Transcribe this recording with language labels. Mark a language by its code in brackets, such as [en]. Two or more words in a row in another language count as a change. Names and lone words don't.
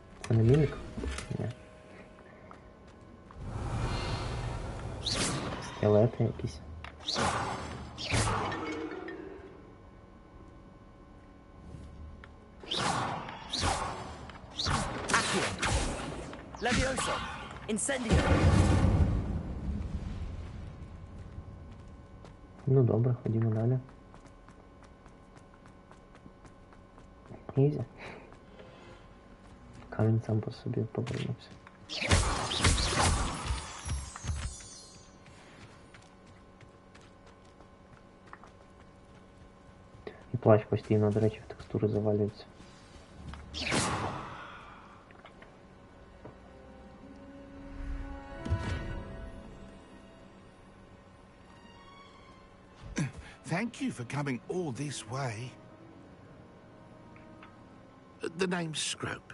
[uk] Це не мімік? Ні. Скелети якісь. Levioso! Incendio! Ну добре, ходімо далі. Ізі. Камінь сам по собі повернувся. І плащ постійно, до речі, в текстури завалюється. [en] Thank you for coming all this way. The name's Scrope.